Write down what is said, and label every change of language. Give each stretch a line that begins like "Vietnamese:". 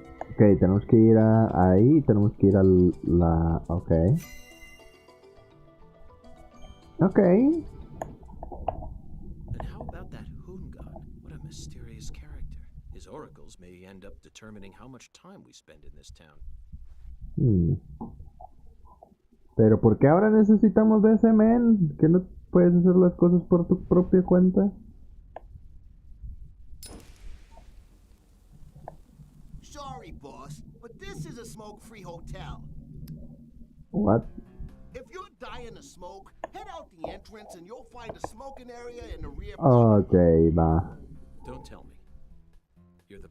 Spanish: Ok, tenemos que ir a ahí. Tenemos que ir a la... Ok. Ok.
English: And how about that Hungun? What a mysterious character. His oracles may end up determining how much time we spend in this town.
Spanish: Pero ¿por qué ahora necesitamos de ese men? ¿Que no puedes hacer las cosas por tu propia cuenta?
English: Sorry, boss, but this is a smoke-free hotel. What? If you're dying to smoke, head out the entrance and you'll find a smoking area in the rear.
Spanish: Ok, va.
English: Don't tell me. You're the